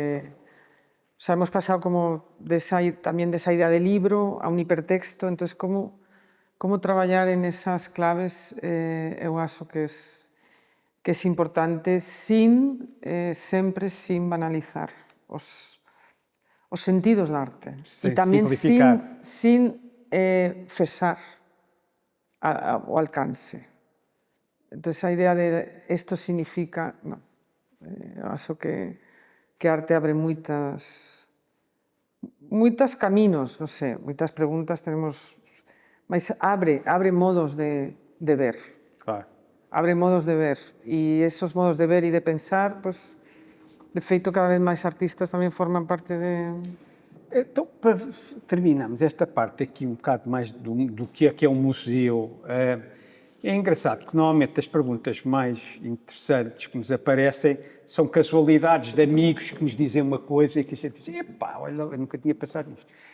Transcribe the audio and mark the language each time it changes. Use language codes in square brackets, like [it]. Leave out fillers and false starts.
[es] O sea, hemos pasado como también de esa idea de libro a un hipertexto, entonces cómo trabajar en esas claves, [pt] eu acho que [es] es importante, [gl] sempre sin banalizar os sentidos da arte. E tamén sin cesar o alcance. Entonces, a idea de esto significa, no, acho que arte abre moitas caminos, non sei, [es] moitas preguntas tenemos, [gl] mas abre modos de ver. Claro. Abre modos de ver, e esos modos de ver e de pensar, pues, de feito, cada vez máis artistas tamén forman parte de... [pt] Então, para terminarmos esta parte aqui um bocado mais do que é um museu, é engraçado porque normalmente as perguntas mais interessantes que nos aparecem são casualidades de amigos que nos dizem uma coisa e que a gente diz, epá, olha, eu nunca tinha pensado nisto.